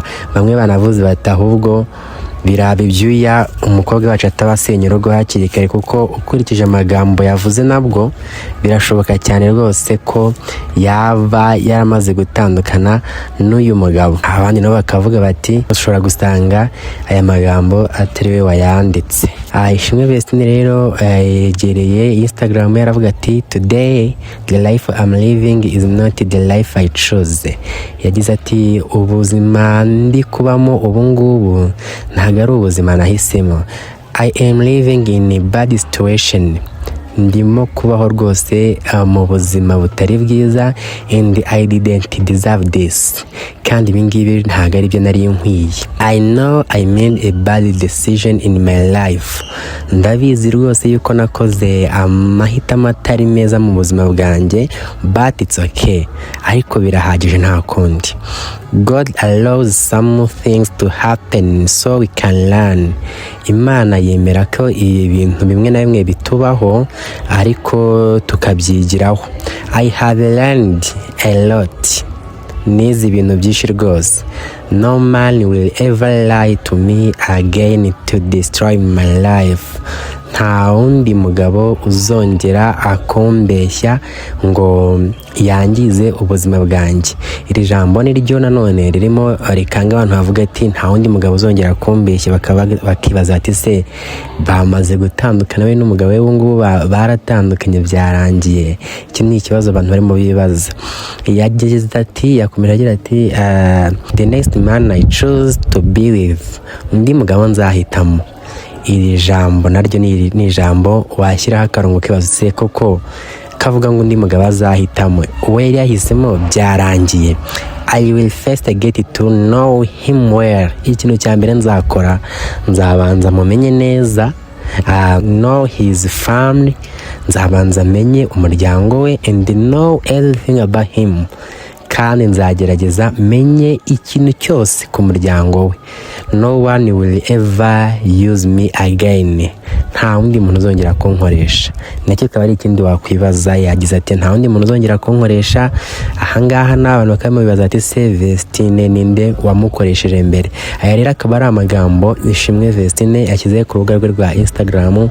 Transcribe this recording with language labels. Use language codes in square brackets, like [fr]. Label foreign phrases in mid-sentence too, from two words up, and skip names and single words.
[rw] Bamwe banavuze bati ahubwo biraba ibyuya umukobwa wacu atabasenya urugo hakiri kare, kuko ukurikije amagambo yavuze nabwo birashoboka cyane rwose ko yaba yaramaze gutandukana n'uyu mugabo. Abandi nabo bakavuga bati ushobora gusanga aya magambo atari we wayanditse. ISHIMWE Vestine rero yegereye Instagram yaravuga ati [en] today the life I'm living is not the life I chose. [rw] Yagize ati ubuzima ndi kubamo ubu ngubu ntago ari ubuzima nahisemo. [en] I am living in a bad situation. [rw] Ndimo kubaho rwose mu buzima butari bwiza [en] and I didn't deserve this. [rw] Kandi ibingibi ntago ari byo nari nkwiye. [en] I know I made a bad decision in my life. [rw] Ndabizi rwose yuko nakoze amahitamo atari meza mu buzima bwanjye, [en] but it's okay. [rw] Ariko birahagije nta kundi. [en] God allows some things to happen so we can learn. [rw] Imana yemera ko ibintu bimwe na bimwe bitubaho ariko tukabyigiraho. [en] I have learned a lot. [rw] Nizi ibintu byinshi rwose. [en] No man will ever lie to me again to destroy my life. [rw] nta wundi mugabo uzongera akumbeshya ngo yangize ubuzima bwanjye. Iri jambo ni ryo nanone ririmo rikanga abantu bavuga ati nta wundi mugabo uzongera kumbeshya, bakibaza ati se bamaze gutandukana we n'umugabo we ngubu baratandukanye byarangiye? Iki ni ikibazo abantu barimo bibaza. Yagize ati, yakomeje agira ati [en] the next man I choose to be with, [rw] undi mugabo nzahitamo. Iri jambo naryo ni ijambo washyiraho akarongo kibazo se koko kavuga ngo undi mugabo azahitamo, we yari yahisemo byarangiye. [en] I will first get to know him well. [rw] Ikintu cya mbere nzakora, nzabanza mumenye neza, [en] know his family, [rw] nzabanza menye umuryango we, [en] and know everything about him, [rw] kandi nzagerageza menye ikintu cyose ku muryango we. [en] No one will ever use me again. [rw] Nta wundi muntu uzongera kunkoresha. Nacyo kaba ari ikindi wakwibaza. Yagize ati nta wundi muntu uzongera kunkoresha. Ahangaha n'abantu bakaba bibaza ati se Vestine ninde wamukoresheje mbere? Aya rero akaba ari amagambo Ishimwe Vestine yashyize ku rubuga rwe rwa Instagram.